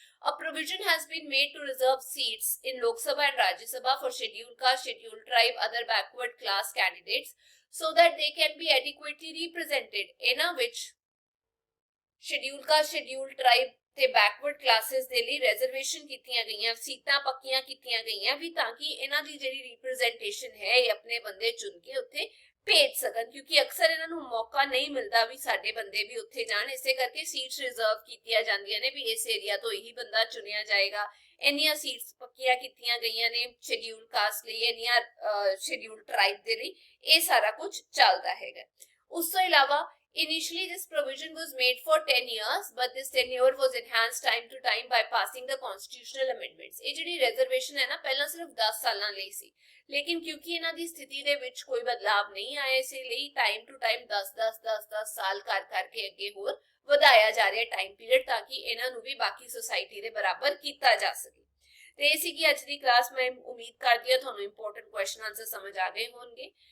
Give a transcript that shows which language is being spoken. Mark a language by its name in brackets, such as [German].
[English] A provision has been made to reserve seats in Lok Sabha and Rajya Sabha for scheduled caste, scheduled tribe, other backward class candidates so that they can be adequately represented, [Punjabi] ਇਹਨਾਂ ਵਿੱਚ scheduled caste, scheduled tribe ਤੇ backward classes ਦੇ ਲਈ reservation ਕੀਤੀਆਂ ਗਈਆਂ, ਸੀਟਾਂ ਪੱਕੀਆਂ ਕੀਤੀਆਂ ਗਈਆਂ ਵੀ ਤਾਂ ਕਿ ਇਹਨਾਂ ਦੀ ਜਿਹੜੀ representation ਹੈ ਇਹ ਆਪਣੇ ਬੰਦੇ ਚੁਣ ਕੇ ਉੱਥੇ ਭੇਜ ਸਕਣ, ਕਿਉਂਕਿ ਅਕਸਰ ਇਹਨਾਂ ਨੂੰ ਮੌਕਾ ਨਹੀਂ ਮਿਲਦਾ ਵੀ ਸਾਡੇ ਬੰਦੇ ਵੀ ਉੱਥੇ ਜਾਣ। ਇਸੇ ਕਰਕੇ ਸੀਟਸ ਰਿਜ਼ਰਵ ਕੀਤੀਆਂ ਜਾਂਦੀਆਂ ਨੇ ਵੀ ਇਸ ਏਰੀਆ ਤੋਂ ਇਹੀ ਬੰਦਾ ਚੁਣਿਆ ਜਾਏਗਾ। ਇੰਨੀਆਂ ਸੀਟਸ ਪੱਕੀਆਂ ਕੀਤੀਆਂ ਗਈਆਂ ਨੇ ਸ਼ੈਡਿਊਲ ਕਾਸਟ ਲਈ, ਇੰਨੀਆਂ ਸ਼ੈਡਿਊਲ ਟ੍ਰਾਈਬ ਦੇ ਲਈ, ਇਹ ਸਾਰਾ ਕੁਝ ਚੱਲਦਾ ਹੈਗਾ। ਉਸ ਤੋਂ ਇਲਾਵਾ [English] initially this provision was made for 10 years, but this tenure was enhanced time to time by passing the constitutional amendments. [Punjabi] ਇਹ ਜਿਹੜੀ reservation ਹੈ ਨਾ ਪਹਿਲਾਂ ਸਿਰਫ 10 ਸਾਲਾਂ ਲਈ ਸੀ, ਲੇਕਿਨ ਕਿਉਂਕਿ ਇਹਨਾਂ ਦੀ ਸਥਿਤੀ ਦੇ ਵਿੱਚ ਕੋਈ ਬਦਲਾਵ ਨਹੀਂ ਆਇਆ, ਇਸੇ ਲਈ ਟਾਈਮ ਟੂ ਟਾਈਮ 10 ਸਾਲ ਕਰ ਕਰਕੇ ਅੱਗੇ ਹੋਰ ਵਧਾਇਆ ਜਾ ਰਿਹਾ ਟਾਈਮ ਪੀਰੀਅਡ, ਤਾਂ ਕਿ ਇਹਨਾਂ ਨੂੰ ਵੀ ਬਾਕੀ ਸੋਸਾਇਟੀ ਦੇ ਬਰਾਬਰ ਕੀਤਾ ਜਾ ਸਕੇ। ਤੇ ਇਹ ਸੀਗੀ ਅੱਜ ਦੀ ਕਲਾਸ। ਮੈਂ ਉਮੀਦ ਕਰਦੀ ਹਾਂ ਤੁਹਾਨੂੰ ਇੰਪੋਰਟੈਂਟ ਕੁਐਸਚਨ ਆਨਸਰ ਸਮਝ ਆ ਗਏ ਹੋਣਗੇ।